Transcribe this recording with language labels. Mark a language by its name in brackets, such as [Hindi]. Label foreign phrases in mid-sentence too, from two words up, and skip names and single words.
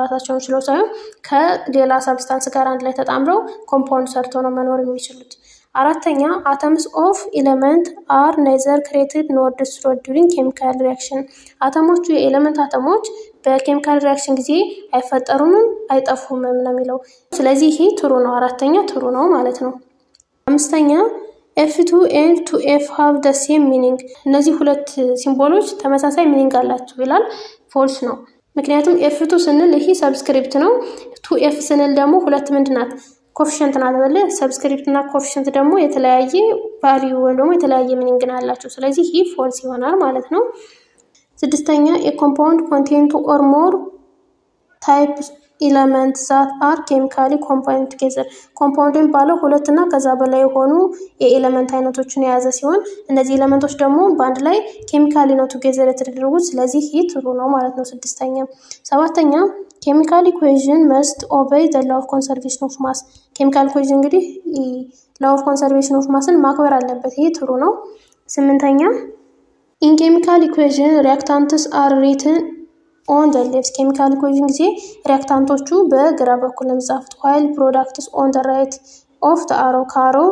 [Amharic] ራሳቸውን ችለው ሳይሆን ከሌላ ሰብስታንስ ጋር አንድ ላይ ተጣምረው ኮምፓውንድ ሰርተው ነው መኖር የሚችሉት። አራተኛ [English] atoms of element are neither created nor destroyed during chemical reaction። [Amharic] አተሞቹ የኤሌመንት አተሞች በኬሚካል ሪያክሽን ጊዜ አይፈጠሩምም አይጠፉምም ነው የሚለው። ስለዚህ ይሄ ትሩ ነው። አራተኛ ትሩ ነው ማለት ነው። አምስተኛ [English] F2 and 2F have the same meaning። [Amharic] እነዚህ ሁለት ሲምቦሎች ተመሳሳይ ሚኒንግ አላቸው ይላል። ፎልስ ነው። ምክንያቱም F2 ስንል ይሄ ሰብስክሪፕት ነው። 2F ስንል ደግሞ ሁለት ምንድን ናት ኮፊሽንት ናት አይደለ? ሰብስክሪፕት እና ኮፊሽንት ደግሞ የተለያየ ቫልዩ ወይም ደግሞ የተለያየ ሚኒንግ አላቸው። ስለዚህ ይህ ፎልስ ይሆናል ማለት ነው። ስድስተኛ [English] a compound contain two or more types elements that are chemically combined together። [Amharic] ኮምፓውንድ የሚባለው ሁለት እና ከዛ በላይ የሆኑ የኤሌመንት አይነቶችን የያዘ ሲሆን እነዚህ ኤሌመንቶች ደግሞ በአንድ ላይ ኬሚካሊ ነው ቱጌዘር የተደረጉት። ስለዚህ ይህ ትሩ ነው ማለት ነው። ስድስተኛ። ሰባተኛ [English] chemical equation must obey the law of conservation of mass። chemical equation [Amharic] እንግዲህ [English] law of conservation of massን [Amharic] ማክበር አለበት። ይሄ ትሩ ነው። ስምንተኛ [English] in chemical equation reactants are written on the left። chemical equation [Amharic] ጊዜ ሪያክታንቶቹ በግራ በኩል ነው የሚጻፉት። [English] while products on the right of the arrow። [Amharic] ከአሮ